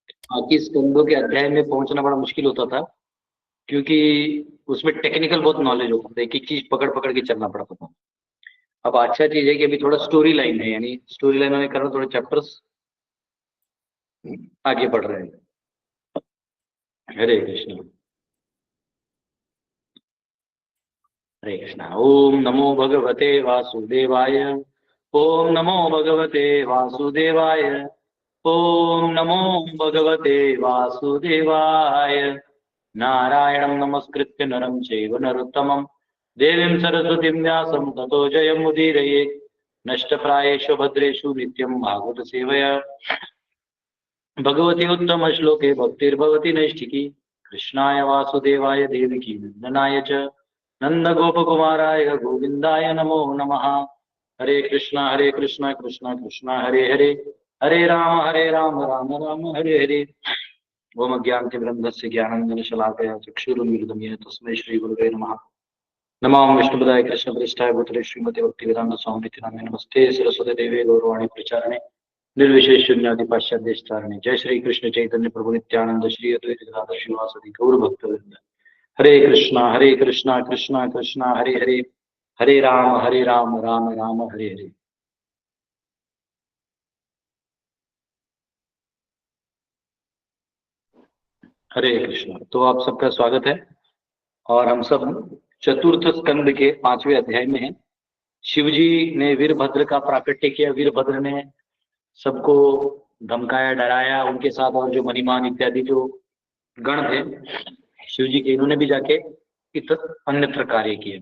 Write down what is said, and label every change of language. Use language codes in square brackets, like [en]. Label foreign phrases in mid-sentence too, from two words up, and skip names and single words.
[hi] बाकी स्कंदों के अध्याय में पहुंचना बड़ा मुश्किल होता था, क्योंकि उसमें टेक्निकल बहुत नॉलेज होता था, एक एक चीज पकड़ पकड़ के चलना पड़ता था। अब अच्छा चीज है कि अभी थोड़ा [en] story line [hi] है, यानी [en] story line [hi] में कर रहा हूं, थोड़े चैप्टर्स आगे बढ़ रहे हैं। [sa] हरे कृष्ण। हरे कृष्णा। ओम नमो भगवते वासुदेवाय। ओम नमो भगवते वासुदेवाय। ओम नमो भगवते वासुदेवाय। नारायणं नमस्कृत्य नरं चैव नरोत्तमं देवीं सरस्वतीं व्यासं ततो जयमुदीरयेत्। नष्टप्रायेषु भद्रेषु नित्यं भागवत सेवया भगवती उत्तम श्लोके भक्तिर्भवती नैष्ठिकी। कृष्णाय वासुदेवाय देवकी नंदनाय च नंदगोपकुमाराय गोविंदाय नमो नमः। हरे कृष्णा कृष्णा कृष्णा हरे हरे, हरे राम राम राम हरे हरे। ओम अज्ञानतिमिरन्धस्य ज्ञानाञ्जनशलाकया चक्षुरुन्मीलितं येन तस्मै श्रीगुरुवे नमः। नमो विष्णुपदाय कृष्णप्रेष्ठाय भूतले श्रीमते भक्तिवेदांत स्वामिनिति नामिने नमस्ते सरस्वती देवे गौरवाणी प्रचारिणे निर्विशेष शून्यादि पाश्चात्य देशतारिणे। जय श्री कृष्ण चैतन्य प्रभु नित्यानंद श्री अद्वैत गदाधर श्रीवासदि गौर भक्तवृंद। हरे कृष्णा कृष्णा कृष्णा हरे हरे, हरे राम राम राम हरे हरे। हरे कृष्णा। [hi] तो आप सबका स्वागत है, और हम सब चतुर्थ स्कंद के 5वें अध्याय में हैं। शिवजी ने वीरभद्र का प्राकट्य किया। वीरभद्र ने सबको धमकाया, डराया, उनके साथ और जो मणिमान इत्यादि जो गण थे शिवजी के, इन्होंने भी जाके अन्यत्र कार्य किए।